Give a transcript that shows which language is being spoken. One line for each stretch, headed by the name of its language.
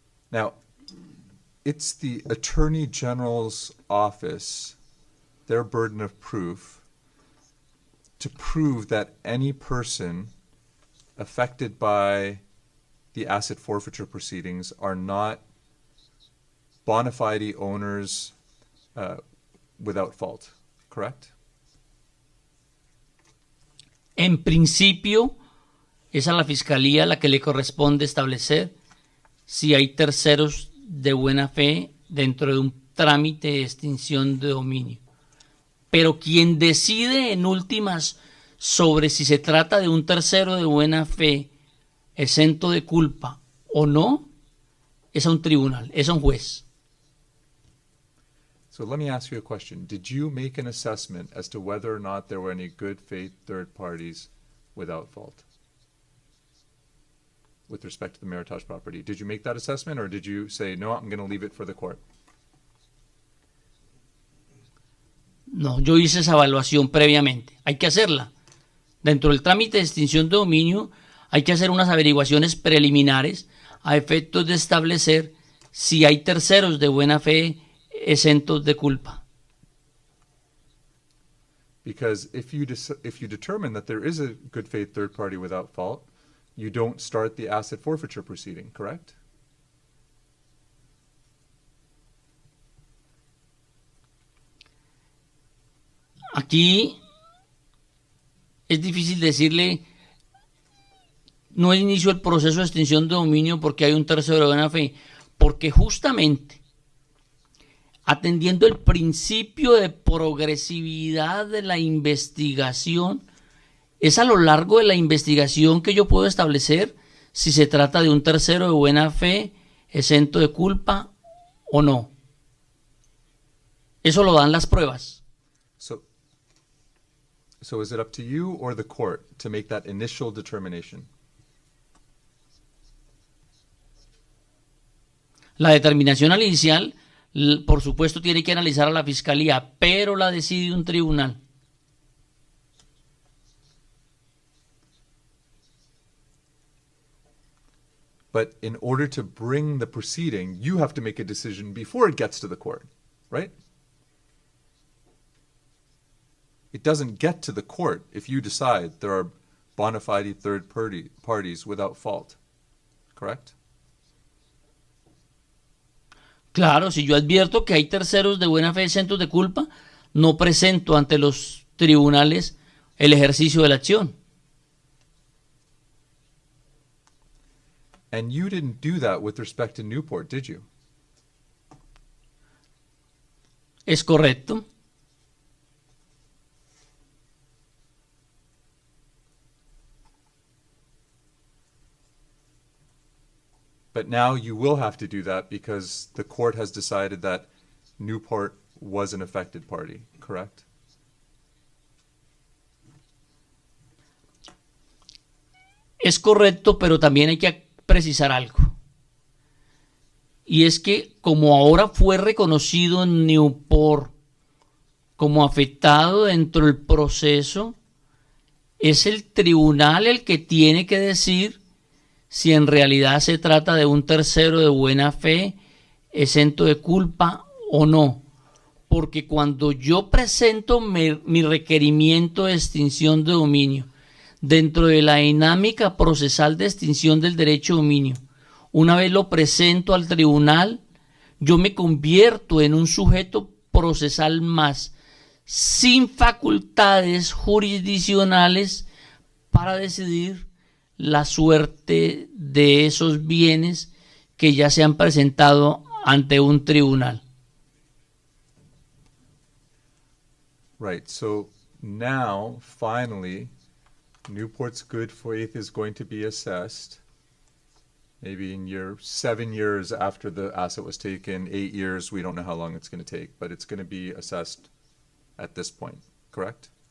English: Now, it's the Attorney General's office, their burden of proof, to prove that any person affected by the asset forfeiture proceedings are not bona fide owners without fault, correct?
Spanish: En principio, es a la Fiscalía la que le corresponde establecer si hay terceros de buena fe dentro de un trámite de extinción de dominio. Pero quien decide en últimas sobre si se trata de un tercero de buena fe exento de culpa o no, es a un tribunal, es a un juez.
English: So let me ask you a question. Did you make an assessment as to whether or not there were any good faith third parties without fault with respect to the Meritage property? Did you make that assessment, or did you say, no, I'm going to leave it for the court?
Spanish: No, yo hice esa evaluación previamente. Hay que hacerla. Dentro del trámite de extinción de dominio hay que hacer unas averiguaciones preliminares a efectos de establecer si hay terceros de buena fe exentos de culpa.
English: Because if you determine that there is a good faith third party without fault, you don't start the asset forfeiture proceeding, correct?
Spanish: Aquí es difícil decirle, no inicio el proceso de extinción de dominio porque hay un tercero de buena fe, porque justamente atendiendo el principio de progresividad de la investigación, es a lo largo de la investigación que yo puedo establecer si se trata de un tercero de buena fe exento de culpa o no. Eso lo dan las pruebas.
English: So is it up to you or the court to make that initial determination?
Spanish: La determinación inicial, por supuesto, tiene que analizar a la fiscalía, pero la decide un tribunal.
English: But in order to bring the proceeding, you have to make a decision before it gets to the court, right? It doesn't get to the court if you decide there are bona fide third parties without fault, correct?
Spanish: Claro, si yo advierto que hay terceros de buena fe exentos de culpa, no presento ante los tribunales el ejercicio de la acción.
English: And you didn't do that with respect to Newport, did you?
Spanish: Es correcto.
English: But now you will have to do that because the court has decided that Newport was an affected party, correct?
Spanish: Es correcto, pero también hay que precisar algo. Y es que como ahora fue reconocido en Newport como afectado dentro del proceso, es el tribunal el que tiene que decir si en realidad se trata de un tercero de buena fe exento de culpa o no. Porque cuando yo presento mi requerimiento de extinción de dominio dentro de la dinámica procesal de extinción del derecho de dominio, una vez lo presento al tribunal, yo me convierto en un sujeto procesal más, sin facultades jurisdiccionales para decidir la suerte de esos bienes que ya se han presentado ante un tribunal.
English: Right, so now, finally, Newport's good faith is going to be assessed, maybe in 7 years after the asset was taken, 8 years, we don't know how long it's going to take, but it's going to be assessed at this point, correct?